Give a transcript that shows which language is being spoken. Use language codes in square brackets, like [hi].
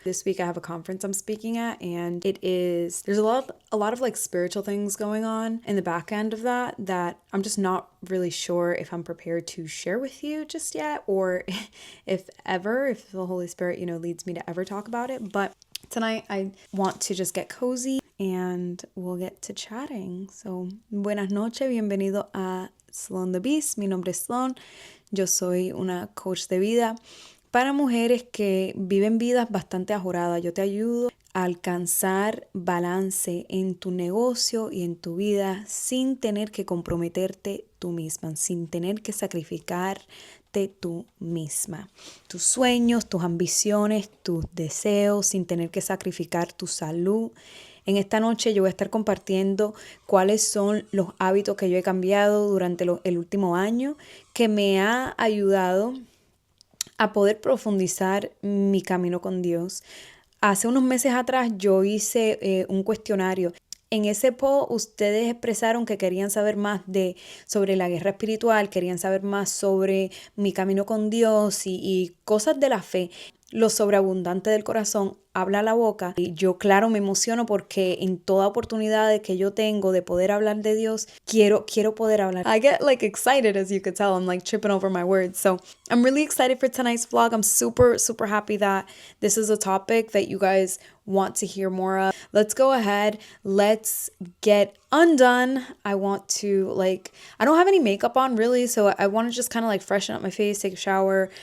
[en] This week I have a conference I'm speaking at, and there's a lot of like spiritual things going on in the back end of that I'm just not really sure if I'm prepared to share with you just yet, or if the Holy Spirit, leads me to ever talk about it. But tonight I want to just get cozy and we'll get to chatting. [es] So, buenas noches, bienvenido a Sloan the Beast. Mi nombre es Sloan. Yo soy una coach de vida para mujeres que viven vidas bastante ajoradas. Yo te ayudo a alcanzar balance en tu negocio y en tu vida sin tener que comprometerte tú misma, sin tener que sacrificarte tú misma. Tus sueños, tus ambiciones, tus deseos, sin tener que sacrificar tu salud. En esta noche yo voy a estar compartiendo cuáles son los hábitos que yo he cambiado durante el último año, que me ha ayudado a poder profundizar mi camino con Dios. Hace unos meses atrás yo hice un cuestionario. En ese post ustedes expresaron que querían saber más sobre la guerra espiritual, querían saber más sobre mi camino con Dios y cosas de la fe. Lo sobreabundante del corazón habla la boca. Y yo, claro, me emociono porque en toda oportunidad que yo tengo de poder hablar de Dios, quiero poder hablar. [en] I get excited, as you could tell. I'm tripping over my words. So I'm really excited for tonight's vlog. I'm super, super happy that this is a topic that you guys want to hear more of. Let's go ahead. Let's get undone. I want to I don't have any makeup on really, so I want to just kind of freshen up my face, take a shower.